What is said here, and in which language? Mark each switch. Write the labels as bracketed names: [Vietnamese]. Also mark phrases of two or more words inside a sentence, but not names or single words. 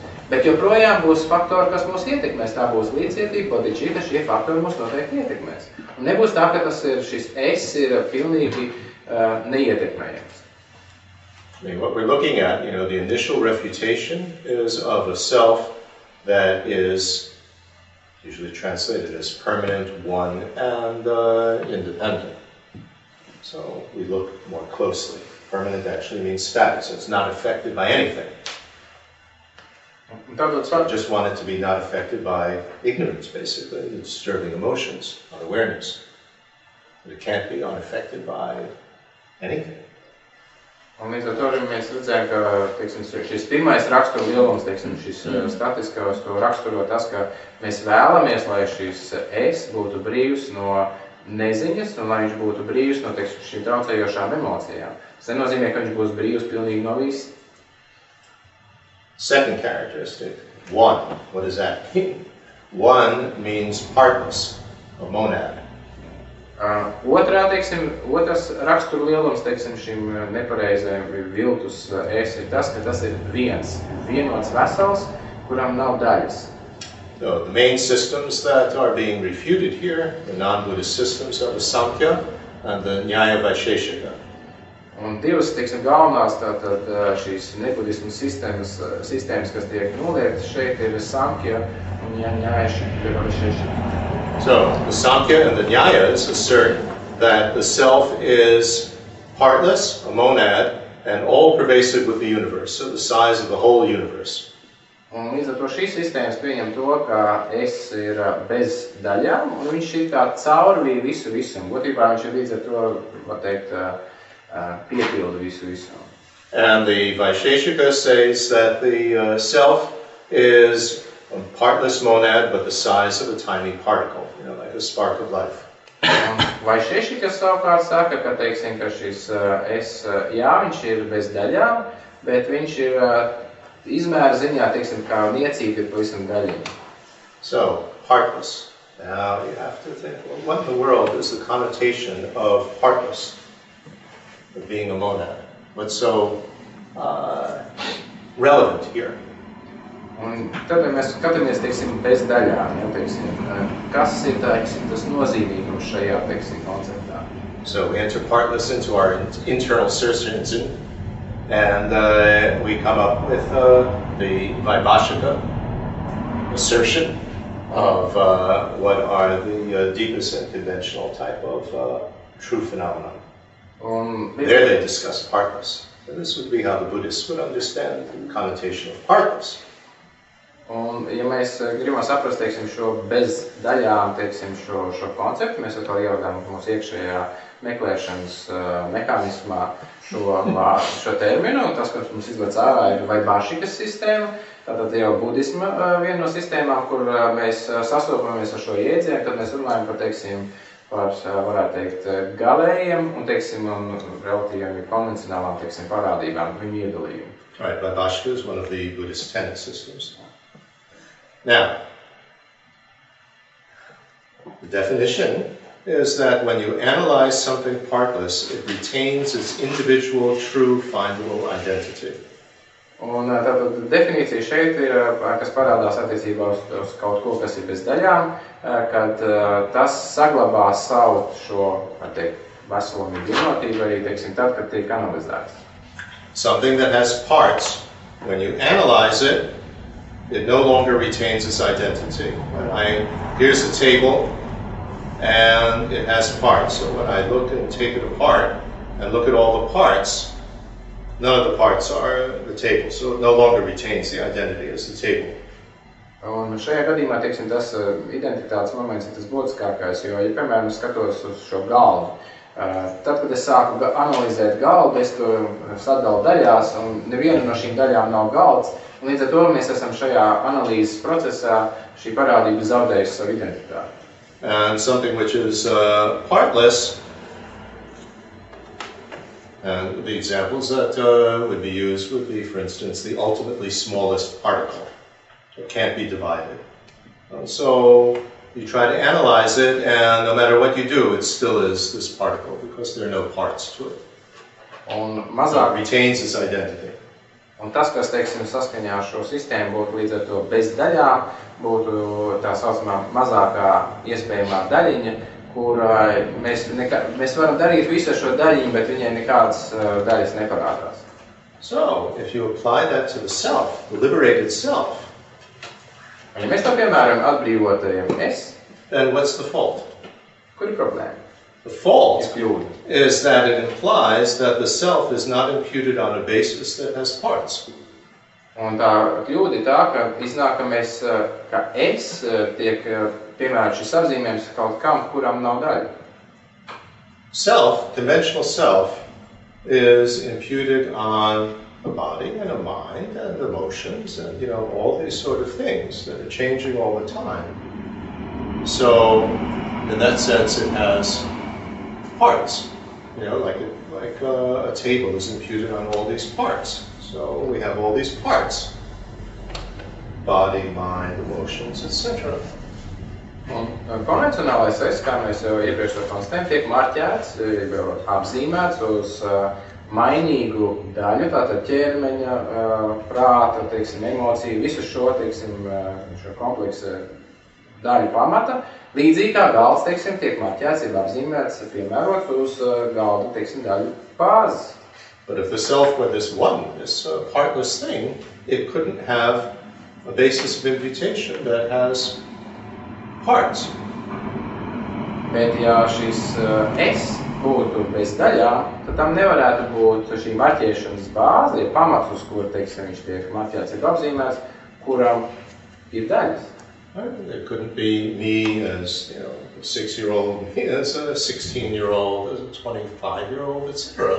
[Latvian] Bet joprojām būs faktori, kas mūs ietekmēs. Tā būs līdzcietība, bodhicitta, šie faktori mūs noteikti ietekmēs. Un nebūs tā, ka šis es ir pilnīgi neietekmējams. [English] What we're looking at, the initial refutation is of a self that is usually translated as permanent, one, and independent. So we look more closely. Permanent actually means static, so it's not affected by anything. So I just want it to be not affected by ignorance, basically, the disturbing emotions, unawareness. But it can't be unaffected by anything. [Latvian] Un līdz ar to mēs redzējām, ka, teiksim, šis pirmais raksturu lielums, teiksim, šis statiskās to raksturo tas, ka mēs vēlamies, lai šis es būtu brīvs no neziņas, un lai viņš būtu brīvs no, teiksim, šīm traucējošām emocijām. Tas nenozīmē, ka viņš būs brīvs pilnīgi no viss. [English] Second characteristic, one. What does that mean? One means partness, or monad. [Latvian] Otrs raksturu lielums, teiksim, šim nepareizajam viltus es ir tas, ka tas ir vienots vesels, kuram nav daļas. [English] So the main systems that are being refuted here, the non-Buddhist systems, are the Samkhya and the Nyaya Vaisheshika. [Latvian] Un divas, teiksim, galvenās tātad šīs nebudismu sistēmas, kas tiek noliektas šeit, ir Samkhya un Nyaya Vaisheshika. [English] So the Samkhya and the Nyayas assert that the self is partless, a monad, and all-pervasive with the universe, so the size of the whole universe. [Latvian] Un līdz ar to šīs sistēmas pieņem to, ka es ir bez daļām, un viņš ir kā caurvīja visu visam. Būtībā viņš ir līdz ar to, var teikt, piepildu visu visam. [English] And the Vaisheshika says that the self is a partless monad, but the size of a tiny particle, like a spark of life. [Latvian] Vaisheshika savukārt saka, ka, teiksim, ka šis es, jā, viņš ir bez daļām, bet viņš ir izmēra ziņā, teiksim, kā niecība ir pavisam daļiņa. [English] So, partless. Now you have to think, well, what in the world is the connotation of partless, of being a monad? What's so relevant here? [Latvian] Un tad mēs skatāmies, teiksim, bez daļām, ja, teiksim, kas ir, teiksim, tas nozīmīgums šajā, teiksim, konceptā. [English] So we enter partless into our internal search engine, and we come up with the Vaibhashika assertion of what are the deepest and conventional type of true phenomena. There they discuss partless. And this would be how the Buddhists would understand the connotation of partless. [Latvian] Un, ja mēs gribam saprast, teiksim, šo bez daļām, teiksim, šo konceptu, mēs atkal ievedam mūsu iekšējā meklēšanas mehānismā šo terminu. Tas, kas mums izlec ārā, ir Vaibhashikas sistēma. Tātad jau Buddhisma viena no sistēmām, kur mēs sastopamies ar šo jēdzienu, kad mēs runājam par, teiksim, par, varētu teikt, galējiem un, teiksim, un relatīvi konvencionālām, teiksim, parādībām, viņu iedalījumu. [English] Right, Vaibhashika is one of the Buddhist tenet systems. Now, the definition is that when you analyze something partless, it retains its individual, true, findable identity. [Latvian] Un tātad definīcija šeit ir, kas parādās attiecībā uz kaut ko, kas ir bez daļām, kad tas saglabā savu šo, var teikt, veselumīgu vienotību arī, teiksim, tad, kad tiek analizēts. [English] Something that has parts, when you analyze it, it no longer retains its identity. Here's a table, and it has parts. So when I look and take it apart and look at all the parts, none of the parts are the table, so it no longer retains the identity as the table. [Latvian] Un šajā gadījumā, teiksim, tas identitātes moments ir tas būtiskākais, jo, ja, piemēram, skatos uz šo galdu, tad, kad es sāku analizēt galdu, es to sadalu daļās, un neviena no šīm daļām nav galds, un līdz ar to mēs esam šajā analīzes procesā šī parādība zaudējusi savu identitāti. [English] And something which is partless, and the examples that would be used would be, for instance, the ultimately smallest particle. It can't be divided. So you try to analyze it, and no matter what you do, it still is this particle because there are no parts to it. [Latvian] Un [English] So it retains its identity. [Latvian] Un tas, kas, teiksim, saskaņā ar šo sistēmu būtu līdz ar to bez daļām, būtu tā saucamā mazākā iespējamā daļiņa, kur mēs varam darīt visu ar šo daļiņu, bet viņai nekādas daļas neparādās. [English] So, if you apply that to the self, the liberated self, [Latvian] Ja mēs to piemēram atbrīvotajam es, [English] then what's the fault? [Latvian] kur ir problēma? [English] The fault [Latvian] Ir kļūda. [English] is that it implies that the self is not imputed on a basis that has parts. [Latvian] Un tā kļūda ir tā, ka iznāk, ka mēs, ka es tiek piemēram šis apzīmējums kaut kam, kuram nav daļa. [English] Self, conventional self, is imputed on a body and a mind and emotions and, all these sort of things that are changing all the time. So, in that sense, it has parts, like a table is imputed on all these parts. So we have all these parts, body, mind, emotions, etc. [Latvian] Un konvencionālais es, kā mēs jau iepriekš to konstatējam, tiek marķēts, apzīmēts uz mainīgu daļu, tātad ķermeņa, prāta, teiksim, emociju, visu šo, teiksim, šo kompleksu daļu pamata. Līdzīgi kā galds, teiksim, tiek marķēts, ir apzīmēts, piemērot uz galdu, teiksim, daļu bāzes. [English] But if the self were this one, this partless thing, it couldn't have a basis of imputation that has parts. [Latvian] Bet ja šis es būtu bez daļām, tad tam nevarētu būt šī marķēšanas bāze, ir pamats, uz kur, teiksim, viņš tiek marķēts, ir apzīmēts, kuram ir daļas. [English] It couldn't be me as, you know, a 6-year-old, me as a 16-year-old, as a 25-year-old, etc.